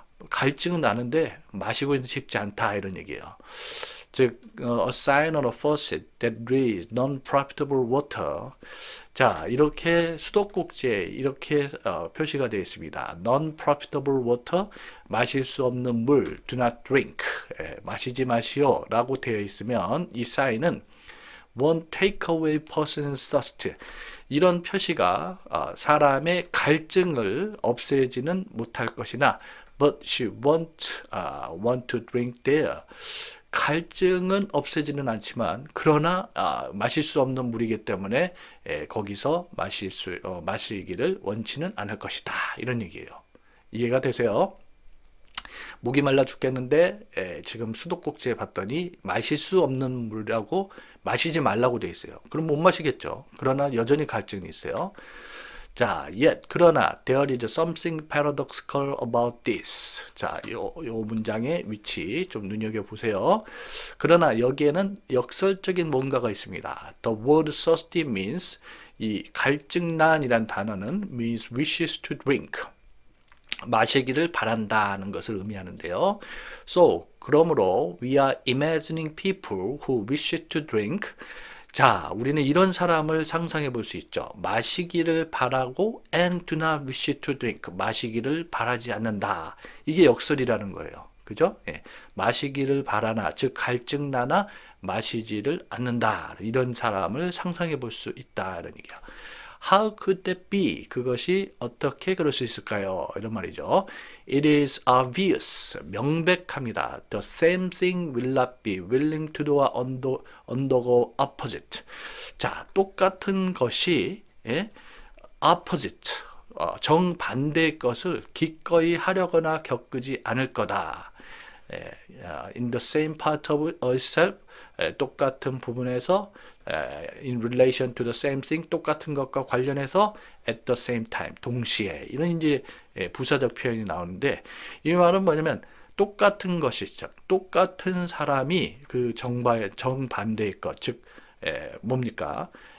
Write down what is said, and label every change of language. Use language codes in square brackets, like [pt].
[ko] 갈증은 나는데 마시고 있는 쉽지 않다 이런 얘기예요. 즉, [en] a sign on a faucet that breathes non-profitable water. [ko] 자, 이렇게 수도꼭지에 이렇게 표시가 되어 있습니다. [en] Non-profitable water, [ko] 마실 수 없는 물, [en] do not drink, [ko] 마시지 마시오 라고 되어 있으면 이 사인은 [en] won't take away person's thirst. [ko] 이런 표시가 사람의 갈증을 없애지는 못할 것이나 [en] but she won't want to drink there. [ko] 갈증은 없애지는 않지만 그러나 마실 수 없는 물이기 때문에 거기서 마시기를 원치는 않을 것이다. 이런 얘기예요. 이해가 되세요? 목이 말라 죽겠는데 지금 수도꼭지에 봤더니 마실 수 없는 물이라고 마시지 말라고 돼 있어요. 그럼 못 마시겠죠. 그러나 여전히 갈증이 있어요. 자, [en] yet [ko] 그러나 [en] there is something paradoxical about this. [ko] 자, 요 문장의 위치 좀 눈여겨 보세요. 그러나 여기에는 역설적인 뭔가가 있습니다. [en] The word thirsty means [ko] 이 갈증난이란 단어는 [en] means wishes to drink. [ko] 마시기를 바란다는 것을 의미하는데요. [en] So, [ko] 그러므로 [en] we are imagining people who wish to drink. [ko] 자, 우리는 이런 사람을 상상해 볼 수 있죠. 마시기를 바라고 [en] and do not wish to drink. [ko] 마시기를 바라지 않는다. 이게 역설이라는 거예요. 그죠? 예. 마시기를 바라나, 즉 갈증나나 마시지를 않는다. 이런 사람을 상상해 볼 수 있다는 얘기야. [en] How could that be? [ko] 그것이 어떻게 그럴 수 있을까요? 이런 말이죠. [en] It is obvious. [ko] 명백합니다. [en] The same thing will not be willing to do or undergo opposite. [ko] 자, 똑같은 것이 opposite. 정반대의 것을 기꺼이 하려거나 겪지 않을 거다. [en] In the same part of itself. [ko] 똑같은 부분에서 [en] in relation to the same thing [ko] 똑같은 것과 관련해서 [en] at the same time [ko] 동시에 이런 이제 부사적 표현이 나오는데 이 말은 뭐냐면 똑같은 것이죠. 똑같은 사람이 그 정반대의 것, 즉 뭡니까?